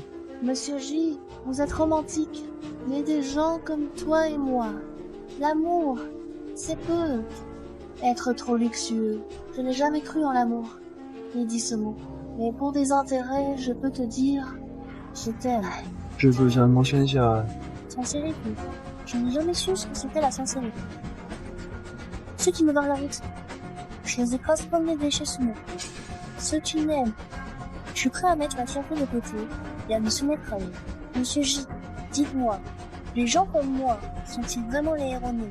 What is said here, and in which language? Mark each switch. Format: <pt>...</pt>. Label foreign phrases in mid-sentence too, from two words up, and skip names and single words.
<fr>Monsieur J, vous êtes romantique. Mais des gens comme toi et moi, l'amour, c'est peu. Être trop luxueux. Je n'ai jamais cru en l'amour, ni dit ce mot. Mais pour des intérêts, je peux te dire, je t'aime.</fr> <zh>这就想冒险一下。</zh> <fr>Sincérité. Je n'ai jamais su ce que c'était la sincérité. Ceux qui me barrent la route, je les écrase comme des déchets sous moi. Ceux qui m'aiment, je suis prêt à mettre la fierté de côté et à me soumettre à eux. Monsieur J, dites-moi, les gens comme moi sont-ils vraiment les héros nés?</fr>